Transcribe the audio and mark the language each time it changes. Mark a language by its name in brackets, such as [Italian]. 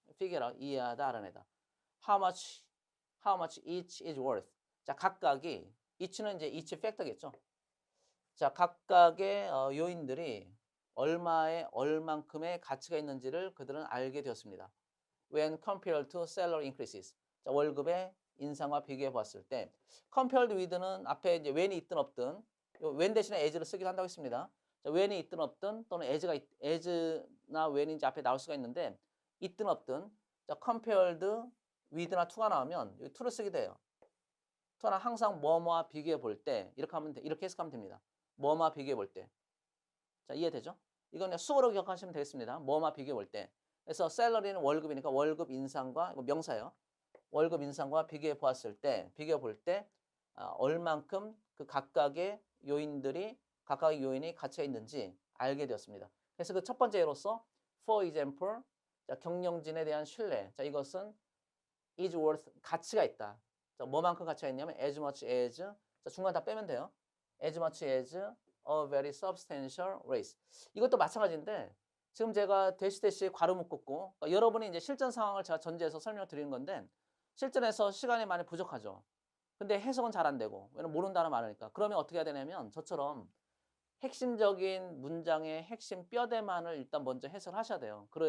[English] figure out, [Korean] 이해하다, 알아내다. [English] How much each is worth. [Korean] 자, 각각이, each는 이제 each factor겠죠. 자, 각각의 요인들이 얼만큼의 가치가 있는지를 그들은 알게 되었습니다. [English] When compared to salary increases. [Korean] 자, 월급의 인상과 비교해 보았을 때, compared with는 앞에 이제 when이 있든 없든, when 대신에 as를 쓰기도 한다고 했습니다. 자, when이 있든 없든 또는 as나 when이 이제 앞에 나올 수가 있는데, 있든 없든, 자, compared with나 to가 나오면 여기 to를 쓰게 돼요. to는 항상 뭐뭐와 비교해 볼 때, 이렇게 해석하면 됩니다. 뭐뭐와 비교해 볼 때. 자, 이해되죠? 이건 그냥 수어로 기억하시면 되겠습니다. 뭐뭐와 비교해 볼 때. 그래서 salary는 월급이니까 월급 인상과, 이거 명사예요. 월급 인상과 비교해 보았을 때, 비교해 볼 때, 얼만큼 그 각각의 요인이 가치가 있는지 알게 되었습니다. 그래서 그 첫 번째 예로서, [English] for example, [Korean] 자, 경영진에 대한 신뢰. 자, 이것은 is worth, 가치가 있다. 자, 뭐만큼 가치가 있냐면, [English] as much as, [Korean] 자, 중간 다 빼면 돼요. [English] as much as a very substantial raise. [Korean] 이것도 마찬가지인데, 지금 제가 대시 괄호 묶었고, 그러니까 여러분이 이제 실전 상황을 제가 전제해서 설명을 드리는 건데, 실전에서 시간이 많이 부족하죠. 근데 해석은 잘 안 되고, 왜냐면 모르는 단어 많으니까. 그러면 어떻게 해야 되냐면, 저처럼 핵심적인 문장의 핵심 뼈대만을 일단 먼저 해석을 하셔야 돼요.